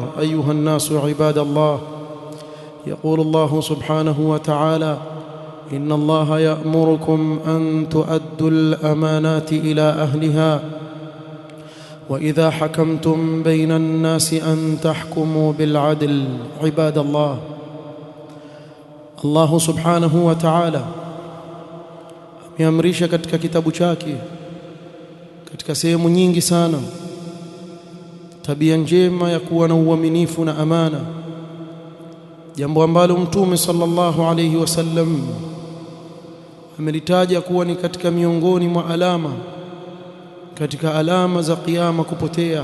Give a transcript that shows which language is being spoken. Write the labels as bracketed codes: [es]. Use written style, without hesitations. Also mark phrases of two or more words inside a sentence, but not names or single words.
[ar] أيها الناس عباد الله، يقول الله سبحانه وتعالى: إن الله يأمركم أن تؤدوا الأمانات إلى أهلها، وإذا حكمتم بين الناس أن تحكموا بالعدل. عباد الله، الله سبحانه وتعالى [sw] ameamrisha katika kitabu chake katika sehemu nyingi sana tabia njema ya kuwa na uaminifu na amana, jambo ambalo Mtume [ar] صلى الله عليه وسلم [sw] amelitaja kuwa ni katika miongoni mwa alama katika alama za kiyama kupotea.